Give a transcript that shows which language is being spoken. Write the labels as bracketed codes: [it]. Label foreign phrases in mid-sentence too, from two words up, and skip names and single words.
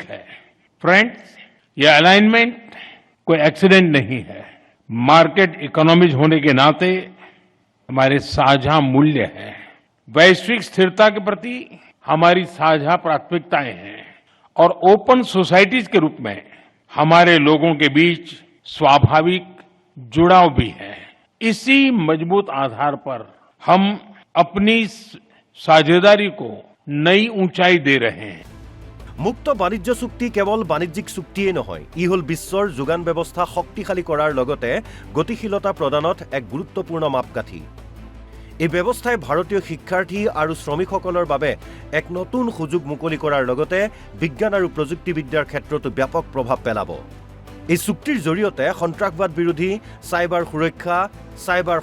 [hi] है फ्रेंड्स यह अलाइनमेंट कोई एक्सीडेंट नहीं है [en] market economies [hi] होने के नाते हमारे साझा मूल्य है वैश्विक स्थिरता के प्रति हमारी साझा प्राथमिकताएं हैं और [en] open societies [hi] के रूप में हमारे लोगों के बीच स्वाभाविक जुड़ाव भी है इसी मजबूत आधार पर हम अपनी साझेदारी को नई ऊंचाई दे रहे हैं [as] মুক্ত বাণিজ্য চুক্তি কেৱল বাণিজ্যিক চুক্তিয়ে নহয় ই হ'ল বিশ্বৰ যোগান ব্যৱস্থা শক্তিশালী কৰাৰ লগতে গতিশীলতা প্ৰদানত এক গুৰুত্বপূৰ্ণ মাপকাঠি এই ব্যৱস্থাই ভাৰতীয় শিক্ষাৰ্থী আৰু শ্ৰমিকসকলৰ বাবে এক নতুন সুযোগ মুকলি কৰাৰ লগতে বিজ্ঞান আৰু প্ৰযুক্তিবিদ্যাৰ ক্ষেত্ৰতো ব্যাপক প্ৰভাৱ পেলাব এই চুক্তিৰ জৰিয়তে সন্ত্ৰাসবাদ বিৰোধী সাইবাৰ সুৰক্ষা সাইবাৰ